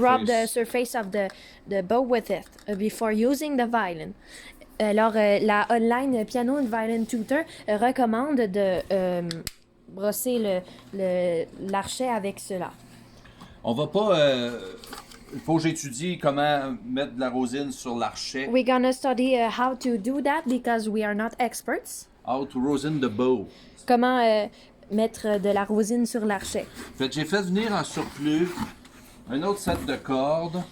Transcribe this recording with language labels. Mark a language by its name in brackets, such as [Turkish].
[English] rub the surface of the bow with it before using the violin. [French] Alors, la [English] online piano and violin tutor [French] recommande de brosser l'archet avec cela. On va pas... il faut que j'étudie comment mettre de la rosine sur l'archet. [English] We're gonna study how to do that because we are not experts. How to rosin the bow. [French] Comment mettre de la rosine sur l'archet. J'ai fait venir en surplus un autre set de cordes.